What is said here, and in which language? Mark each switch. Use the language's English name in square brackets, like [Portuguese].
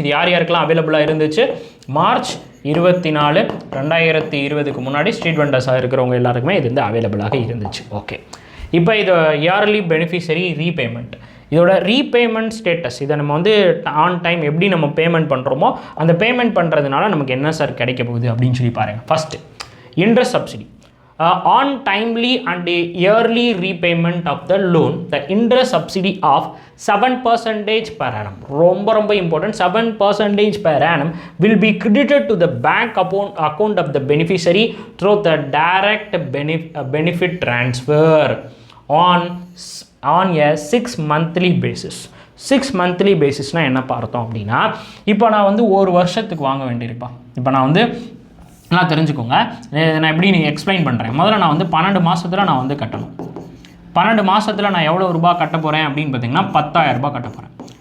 [Tamil] இது யார் யாருக்கெல்லாம் அவைலபிளாக இருந்துச்சு, மார்ச் 24, 2020 முன்னாடி ஸ்ட்ரீட் வெண்டர்ஸாக இருக்கிறவங்க எல்லாருக்குமே இது வந்து அவைலபிளாக இருந்துச்சு. ஓகே, இப்போ இது இயர்லி பெனிஃபிஷரி ரீபேமெண்ட், இதோட ரீபேமெண்ட் ஸ்டேட்டஸ், இதை நம்ம வந்து ஆன் டைம் எப்படி நம்ம பேமெண்ட் பண்ணுறோமோ அந்த பேமெண்ட் பண்ணுறதுனால நமக்கு என்ன சார் கிடைக்க போகுது அப்படின்னு சொல்லி பாருங்கள். First interest subsidy. [English] On timely and yearly repayment of the loan, the interest subsidy of 7% per annum, [Tamil] ரொம்ப [English] important, 7% per annum will be credited to the bank account of the beneficiary through the direct benefit transfer on a 6 monthly basis. [Tamil] 6 monthly பேசிஸ்னால் என்ன பார்த்தோம் அப்படின்னா, இப்போ நான் வந்து ஒரு வருஷத்துக்கு வாங்க வேண்டியிருப்பா. இப்போ நான் வந்து நல்லா தெரிஞ்சுக்கோங்க, நான் எப்படி நீங்கள் எக்ஸ்பிளைன் பண்ணுறேன். முதல்ல நான் வந்து 12 மாதத்தில் நான் வந்து கட்டணும். 12 மாதத்தில் நான் எவ்வளோ ரூபா கட்ட போகிறேன் அப்படின்னு பார்த்தீங்கன்னா 10,000 ரூபாய் கட்ட போகிறேன்.